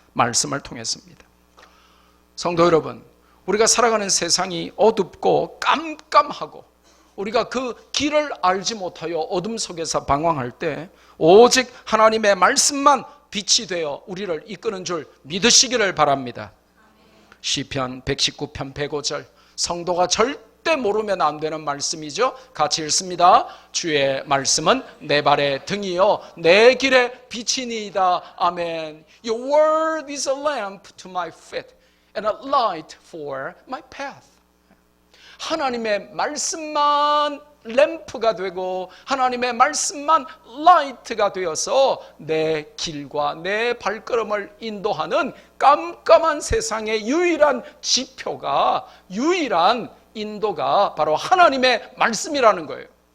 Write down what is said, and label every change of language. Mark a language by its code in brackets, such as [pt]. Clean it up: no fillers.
[ko] 말씀을 통해서입니다. 성도 여러분, 우리가 살아가는 세상이 어둡고 깜깜하고 우리가 그 길을 알지 못하여 어둠 속에서 방황할 때 오직 하나님의 말씀만 빛이 되어 우리를 이끄는 줄 믿으시기를 바랍니다. 시편 119편 105절, 성도가 절대 모르면 안 되는 말씀이죠. 같이 읽습니다. 주의 말씀은 내 발의 등이요 내 길의 빛이니이다. 아멘. [en] Your word is a lamp to my feet and a light for my path. [ko] 하나님의 말씀만 램프가 되고 하나님의 말씀만 라이트가 되어서 내 길과 내 발걸음을 인도하는 깜깜한 세상의 유일한 지표가, 유일한 인도가 바로 하나님의 말씀이라는 거예요.